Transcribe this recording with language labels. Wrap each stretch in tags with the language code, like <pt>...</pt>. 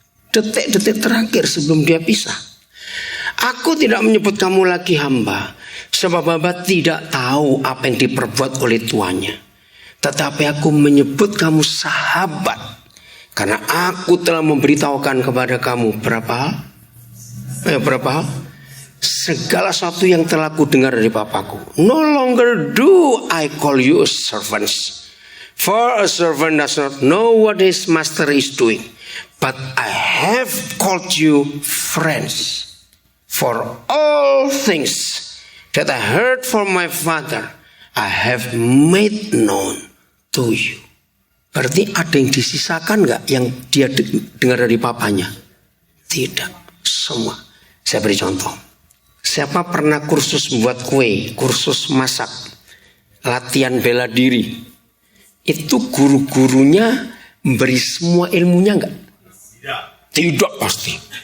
<id>Detik-detik terakhir sebelum dia pisah. Aku tidak menyebut kamu lagi hamba, sebab hamba tidak tahu apa yang diperbuat oleh tuannya. Tetapi aku menyebut kamu sahabat, karena aku telah memberitahukan kepada kamu berapa hal? Segala sesuatu yang telah ku dengar dari Bapakku.</id> <en>No longer do I call you servants, for a servant does not know what his master is doing, but I have called you friends. For all things that I heard from my Father, I have made known to you.</en> <id>Berarti ada yang disisakan nggak yang dia dengar dari papanya? Tidak, semua. Saya beri contoh. Siapa pernah kursus membuat kue, kursus masak, latihan bela diri? Itu guru-gurunya memberi semua ilmunya nggak? Tidak pasti.</id>